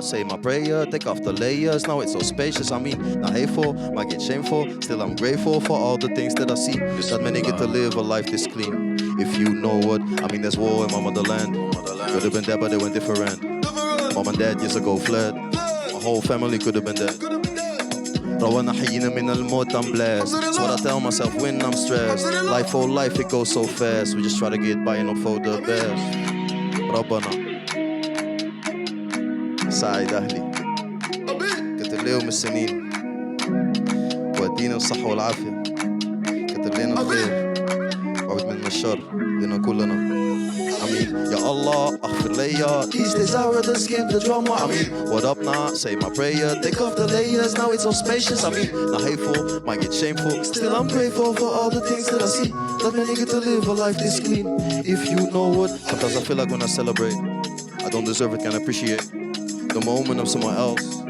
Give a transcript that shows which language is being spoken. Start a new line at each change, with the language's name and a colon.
English: Say my prayer, take off the layers. Now it's so spacious. I mean, not hateful, might get shameful. Still I'm grateful for all the things that I see. That many get to live a life this clean. If you know what I mean, there's war in my motherland. Could have been dead, but they went different. Mom and dad years ago fled. My whole family could have been dead.
Arabic: روانا حيينا من الموت,
English: I'm blessed. That's what I tell myself when I'm stressed. Life for life, it goes so fast. We just try to get by and hope for the best.
Arabic: ربنا ساعد أهلي كتر لهم السنين ودينا الصحة والعافية كتر لنا الخير وعد من الشر لنا كلنا.
English: I mean,
Arabic: Ya Allah, اغفر ليا.
English: These days I rather skip the drama. I mean, what up now? Say my prayer. Take off the layers, now it's all spacious. I mean, not hateful, might get shameful. Still I'm grateful for all the things that I see. That many get to live a life this clean. If you know what, sometimes I feel like when I celebrate, I don't deserve it, can't appreciate the moment of someone else.